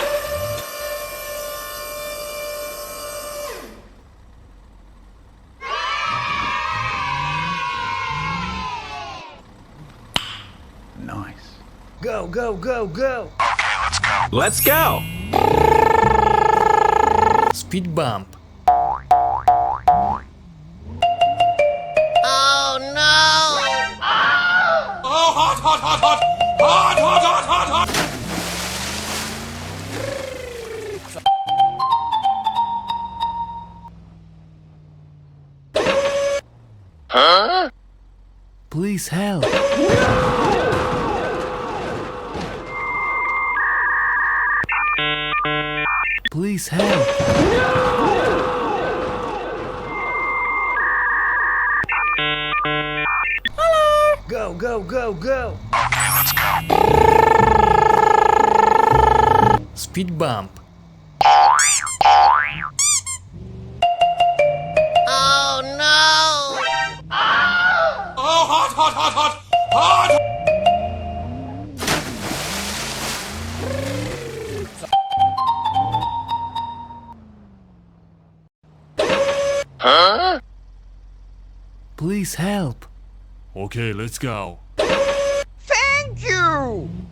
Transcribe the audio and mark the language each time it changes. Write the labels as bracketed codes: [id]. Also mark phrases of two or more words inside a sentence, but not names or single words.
[en] Nice. Go, go, go, go! Let's go! Speed bump. Oh no! Oh, hot, hot, hot, hot! Hot, hot, hot, hot, hot! Huh? Please help. Please help. Go, go, go, go! Speed bump. Oh no! Oh, hot, hot, hot, hot! Hot! Huh? Please help. Okay, let's go. Thank you!